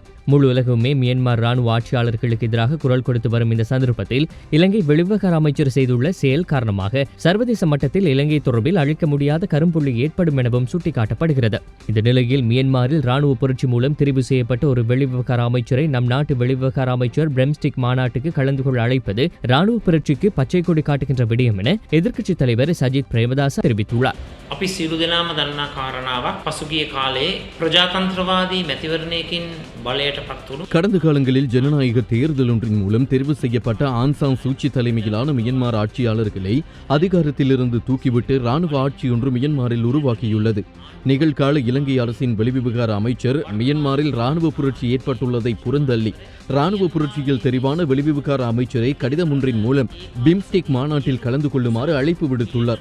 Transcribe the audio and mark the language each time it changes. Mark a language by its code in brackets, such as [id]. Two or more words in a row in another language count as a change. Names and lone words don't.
[ta] முழு உலகமே மியன்மார் ராணுவ ஆட்சியாளர்களுக்கு எதிராக குரல் கொடுத்து வரும் இந்த சந்தர்ப்பத்தில் இலங்கை வெளிவிவகார அமைச்சர் செய்துள்ள செயல் காரணமாக சர்வதேச மட்டத்தில் இலங்கை தொடர்பில் அழிக்க முடியாத கரும்புள்ளி ஏற்படும் எனவும் சுட்டிக்காட்டப்படுகிறது. இந்த நிலையில் மியன்மாரில் ராணுவ புரட்சி மூலம் தெரிவு செய்யப்பட்ட ஒரு வெளிவிவகார அமைச்சரை நம் நாட்டு வெளிவிவகார அமைச்சர் பிம்ஸ்டெக் மாநாட்டுக்கு கலந்து கொள்ள அழைப்பது ராணுவ புரட்சிக்கு பச்சை கொடி காட்டுகின்ற விடயம் என எதிர்க்கட்சித் தலைவர் சஜித் பிரேமதாச தெரிவித்துள்ளார். [si] අපි සියලු දෙනාම දන්නා කාරණාවක් පසුගිය කාලේ ප්‍රජාතන්ත්‍රවාදී මැතිවරණයකින් බලයට පත් වුණු [ta] கடந்த காலங்களில் ஜனநாயக தேர்தல் ஒன்றின் மூலம் தெரிவு செய்யப்பட்ட ஆங் சான் சூச்சி தலைமையிலான மியன்மார் ஆட்சியாளர்களை அதிகாரத்திலிருந்து தூக்கிவிட்டு ராணுவ ஆட்சி ஒன்று மியன்மாரில் உருவாக்கியுள்ளது. நிகழ்கால இலங்கை அரசின் வெளிவிவகார அமைச்சர் மியன்மாரில் ராணுவ புரட்சி ஏற்பட்டுள்ளதை புறந்தள்ளி ராணுவ புரட்சியில் தெரிவான வெளிவிவகார அமைச்சரை கடிதம் ஒன்றின் மூலம் பிம்ஸ்டெக் மாநாட்டில் கலந்து கொள்ளுமாறு அழைப்பு விடுத்துள்ளார்.